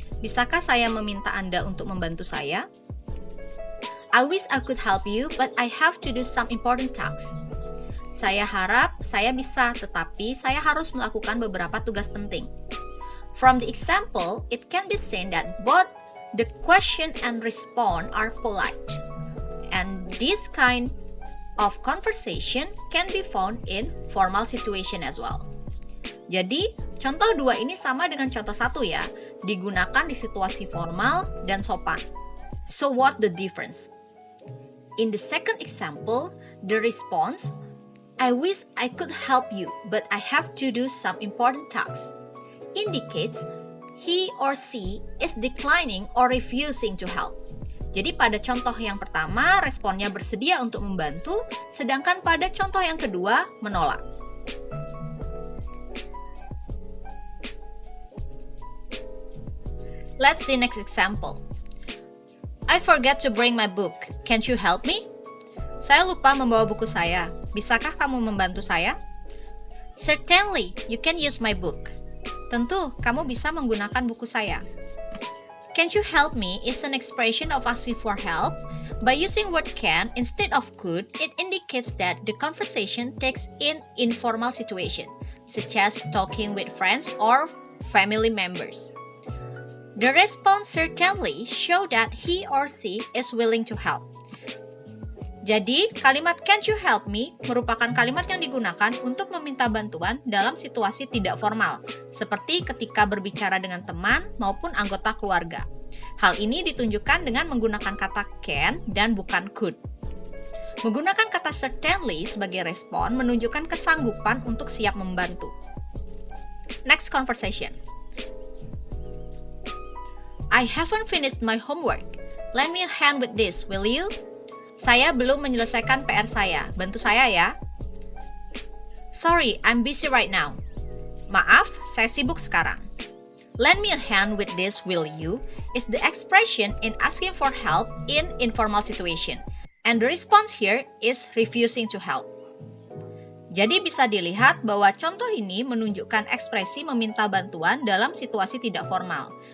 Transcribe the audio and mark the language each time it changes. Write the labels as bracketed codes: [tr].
[id] Bisakah saya meminta Anda untuk membantu saya? [en] I wish I could help you, but I have to do some important tasks. [id] Saya harap saya bisa, tetapi saya harus melakukan beberapa tugas penting. [en] From the example, it can be seen that both the question and response are polite. And this kind of conversation can be found in formal situation as well. [id] Jadi, contoh dua ini sama dengan contoh satu ya, digunakan di situasi formal dan sopan. [en] So what the difference? In the second example, the response, I wish I could help you, but I have to do some important tasks, indicates he or she is declining or refusing to help. [id] Jadi pada contoh yang pertama, responnya bersedia untuk membantu, sedangkan pada contoh yang kedua, menolak. [en] Let's see next example. I forget to bring my book. Can't you help me? [id] Saya lupa membawa buku saya. Bisakah kamu membantu saya? [en] Certainly, you can use my book. [id] Tentu, kamu bisa menggunakan buku saya. [en] Can't you help me is an expression of asking for help. By using word can instead of could, it indicates that the conversation takes in informal situation, such as talking with friends or family members. The response certainly show that he or she is willing to help. [id] Jadi, kalimat [en] can't you help me [id] merupakan kalimat yang digunakan untuk meminta bantuan dalam situasi tidak formal, seperti ketika berbicara dengan teman maupun anggota keluarga. Hal ini ditunjukkan dengan menggunakan kata can dan bukan could. Menggunakan kata certainly sebagai respon menunjukkan kesanggupan untuk siap membantu. [en] Next conversation. I haven't finished my homework. Lend me a hand with this, will you? [id] Saya belum menyelesaikan PR saya. Bantu saya ya. [en] Sorry, I'm busy right now. [id] Maaf, saya sibuk sekarang. [en] Lend me a hand with this, will you? Is the expression in asking for help in informal situation. And the response here is refusing to help. [id] Jadi bisa dilihat bahwa contoh ini menunjukkan ekspresi meminta bantuan dalam situasi tidak formal.